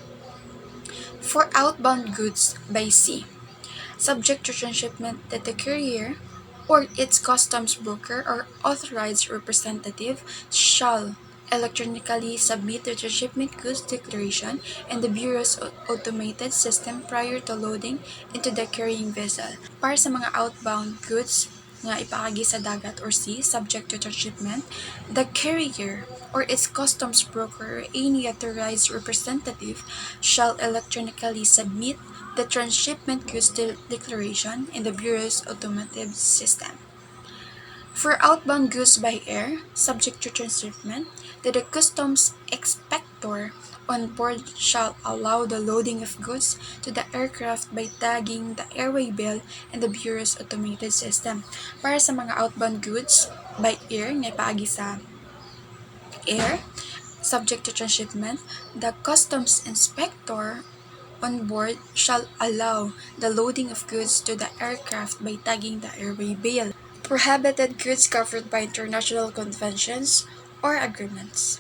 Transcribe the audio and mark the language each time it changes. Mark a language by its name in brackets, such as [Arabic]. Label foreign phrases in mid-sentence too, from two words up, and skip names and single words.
[English] For outbound goods by sea, subject to transshipment that the carrier or its customs broker or authorized representative shall electronically submit the transshipment goods declaration in the Bureau's automated system prior to loading into the carrying vessel. [Cebuano] Para sa mga [English] outbound goods [Cebuano] nga ipaagi sa dagat [English] or sea subject to transshipment, the carrier or its customs broker or any authorized representative shall electronically submit the transshipment goods declaration in the Bureau's automated system. For outbound goods by air, subject to transshipment, the customs inspector on board shall allow the loading of goods to the aircraft by tagging the airway bill in the Bureau's automated system. [Cebuano] Para sa mga [English] outbound goods by air [Cebuano] nga ipaagi sa [English] air, subject to transshipment, the customs inspector on board shall allow the loading of goods to the aircraft by tagging the airway bill. Prohibited goods covered by international conventions or agreements.